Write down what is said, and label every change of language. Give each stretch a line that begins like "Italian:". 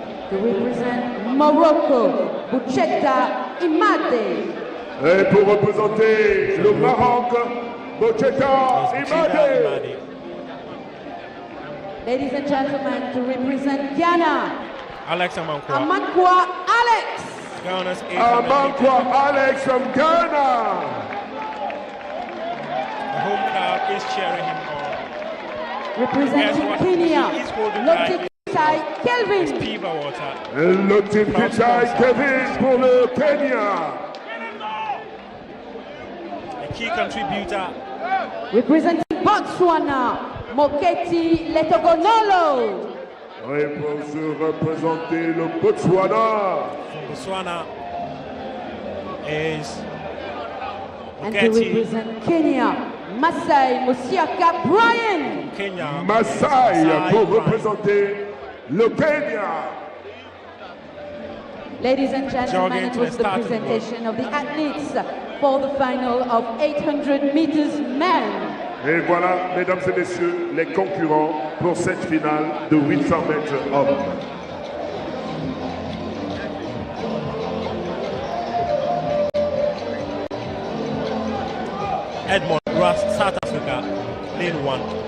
English: To represent Morocco, Boucheta Imade.
French: Et pour représenter le Maroc, Boucheta Imade.
English: Ladies and gentlemen, to represent Ghana, Alex Amankwa. Amankwa Alex. Ghana's Amankwa Alex from Ghana. The home crowd is cheering him on. Representing Kenya, Lotipitai Kelvin. Piva Water.
French: Lotipitai Kelvin pour le Kenya.
English: A key contributor. Representing Botswana, Moketi Letogonolo.
French: Et pour se représenter le Botswana.
English: From Botswana is And to represent Kenya, Masai Musiaka Brian. Kenya.
French: Masai pour représenter le Kenya.
English: Ladies and gentlemen, it was the presentation of the athletes for the final of 800 meters men.
French: Et voilà, mesdames et messieurs, les concurrents pour cette finale de 800 mètres hommes.
English: Edmond Ross, South Africa, lane 1.